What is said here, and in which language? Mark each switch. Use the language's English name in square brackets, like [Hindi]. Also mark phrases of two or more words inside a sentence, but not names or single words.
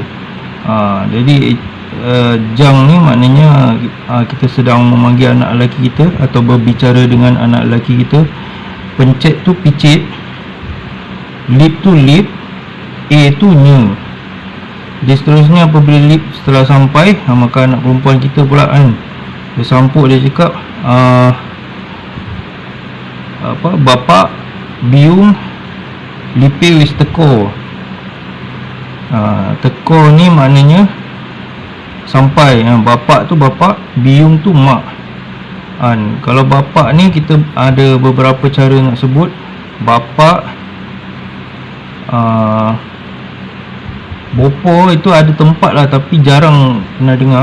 [Malay] Jadi jang ni maknanya kita sedang memanggil anak lelaki kita atau berbicara dengan anak lelaki kita. Pencet tu picit, lip tu lip, tu nya. Jadi seterusnya apabila lip setelah sampai, maka anak perempuan kita pula kan, dia sampuk, dia cakap [Javanese] bapak biung lipe wis teko. [Malay] Teko ni maknanya sampai. Bapak tu bapak, biung tu mak. Kalau bapak ni kita ada beberapa cara nak sebut. Bapak, bopo itu ada tempat lah, tapi jarang pernah dengar.